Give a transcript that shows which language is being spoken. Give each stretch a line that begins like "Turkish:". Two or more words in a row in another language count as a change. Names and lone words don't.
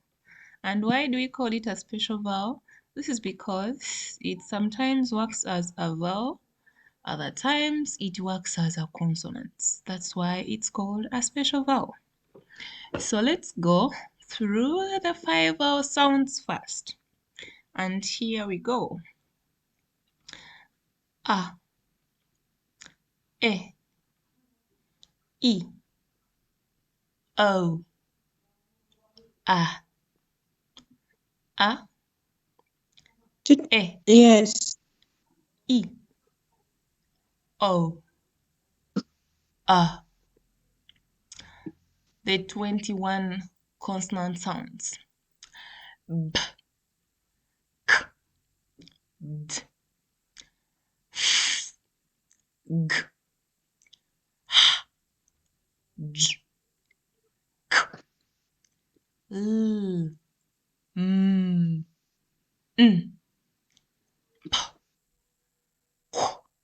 English: And why do we call it a special vowel? This is because it sometimes works as a vowel, other times it works as a consonant. That's why it's called a special vowel. So let's go through the 5 vowel sounds first. And here we go. A, E, I, O, A, E, Yes. I, O, A. The 21 consonant sounds. B, K, D, F, G, H, J, K, L, M, N, P, Q,